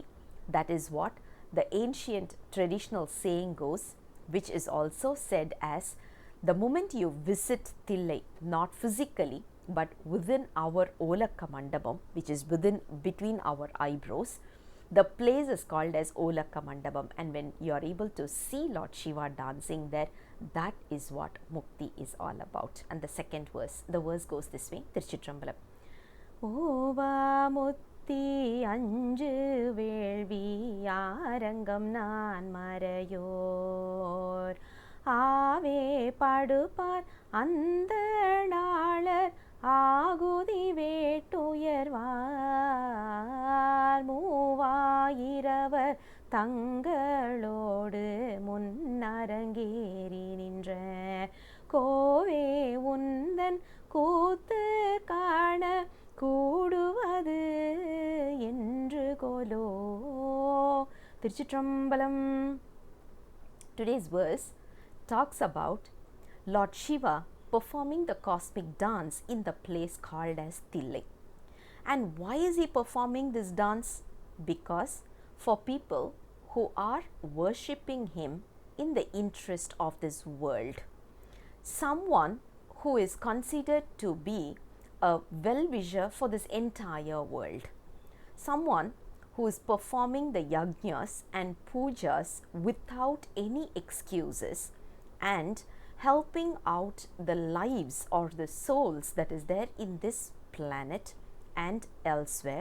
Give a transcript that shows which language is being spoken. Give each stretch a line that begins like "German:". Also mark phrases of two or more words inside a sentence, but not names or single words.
English: That is what the ancient traditional saying goes, which is also said as the moment you visit Thillai, not physically but within our Olakka Mandapam, which is between our eyebrows, the place is called as Olakka Mandapam, and when you are able to see Lord Shiva dancing there, that is what mukti is all about. And the second verse, the verse goes this way, Chidambaram.
Tamil: ஓவா முத்தீ அஞ்சு வேள்வி ஆறங்கம் நான் மறையோர் ஆவே படுப்பார் அந்தணாளர் ஆகுதி வேட்டுயர்வார் மூவாயிரவர் தங்களோடு முன்னரங்கேறி நின்ற கோவே உந்தன் கூத்து காண கூடுவது என்று கோலோ. திருச்சிற்றம்பலம்.
English: Today's verse talks about Lord Shiva performing the cosmic dance in the place called as Thillai. And why is he performing this dance? Because for people who are worshipping him in the interest of this world, someone who is considered to be a well-wisher for this entire world, someone who is performing the yajnas and pujas without any excuses and helping out the lives or the souls that is there in this planet and elsewhere.